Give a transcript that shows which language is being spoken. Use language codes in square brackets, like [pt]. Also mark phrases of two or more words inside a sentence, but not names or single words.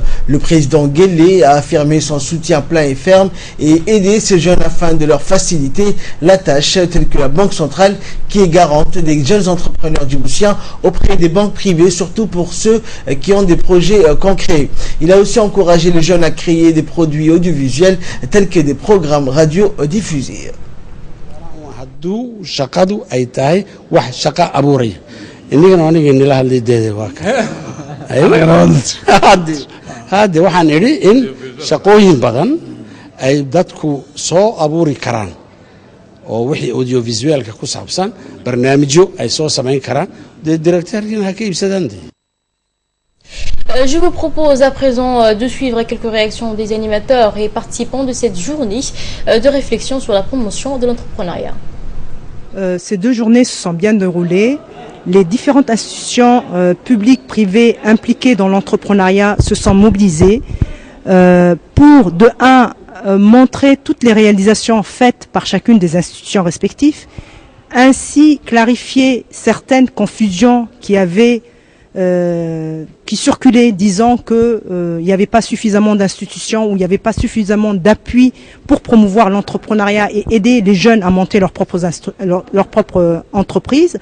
[fr] Le président Guelleh a affirmé son soutien plein et ferme et aider ces jeunes afin de leur faciliter la tâche, telle que la Banque centrale qui est garante des jeunes entrepreneurs djiboutiens auprès des banques privées, surtout pour ceux qui ont des projets concrets. Il a aussi encouragé les jeunes à créer des produits audiovisuels tels que des programmes radio diffusés. [so] hadde waxaan idhi in shaqooyin badan ay dadku soo abuuri karaan oo wixii audiovisualka ku saabsan barnaamijyo ay soo samayn karaan dee directeurkiina ha ka iibsadaan. [fr] Je vous propose à présent de suivre quelques réactions des animateurs et participants de cette journée de réflexion sur la promotion de l'entrepreneuriat. Ces deux journées se sont bien déroulées. Les différentes institutions publiques, privées impliquées dans l'entrepreneuriat se sont mobilisées pour, de un, montrer toutes les réalisations faites par chacune des institutions respectives, ainsi clarifier certaines confusions qui circulaient, disant que il n'y avait pas suffisamment d'institutions ou il n'y avait pas suffisamment d'appui pour promouvoir l'entrepreneuriat et aider les jeunes à monter leur propre entreprise.